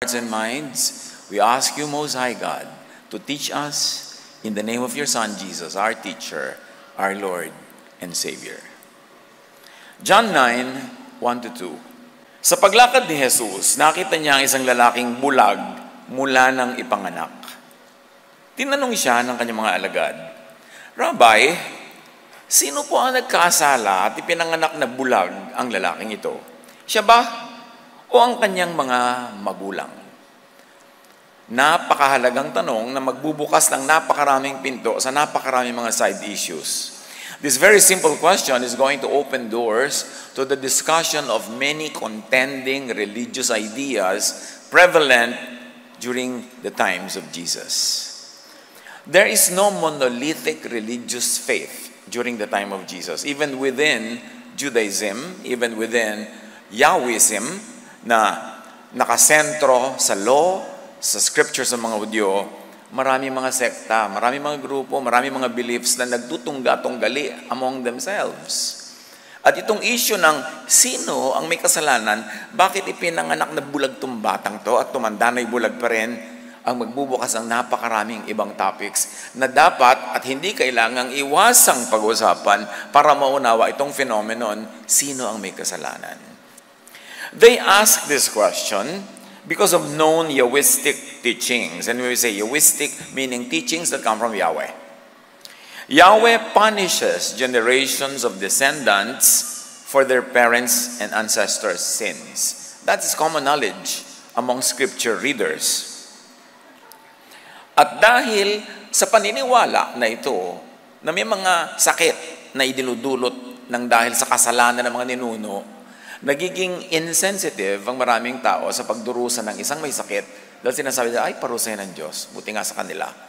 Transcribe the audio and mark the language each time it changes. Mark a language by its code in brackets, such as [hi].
[en] hearts and minds, we ask you, Most High God, to teach us in the name of your Son, Jesus, our teacher, our Lord and Savior. John 9, 1-2. [tl] Sa paglakad ni Jesus, nakita niya ang isang lalaking bulag mula ng ipanganak. Tinanong siya ng kanyang mga alagad, Rabbi, sino po ang nagkasala at ipinanganak na bulag ang lalaking ito? Siya ba o ang kanyang mga magulang? Napakahalagang tanong na magbubukas ng napakaraming pinto sa napakaraming mga [en] side issues. This very simple question is going to open doors to the discussion of many contending religious ideas prevalent during the times of Jesus. There is no monolithic religious faith during the time of Jesus. Even within Judaism, even within Yahwism, [tl] na nakasentro sa law, sa scriptures ng mga Hudyo, marami mga sekta, marami mga grupo, marami mga beliefs na nagtutungga-tunggali [en] among themselves. [tl] At itong issue ng sino ang may kasalanan, bakit ipinanganak na bulag tong batang to at tumanda na'y bulag pa rin, ang magbubukas ng napakaraming ibang topics na dapat at hindi kailangang iwasang pag-usapan para maunawa itong phenomenon, sino ang may kasalanan. [en] They ask this question because of known Yahwistic teachings. And we say Yahwistic meaning teachings that come from Yahweh. Yahweh punishes generations of descendants for their parents' and ancestors' sins. That is common knowledge among scripture readers. [tl] At dahil sa paniniwala na ito, na may mga sakit na idinudulot ng dahil sa kasalanan ng mga ninuno, nagiging insensitive ang maraming tao sa pagdurusa ng isang may sakit dahil sinasabi nila, ay, parusayan ng Diyos. Buti nga sa kanila.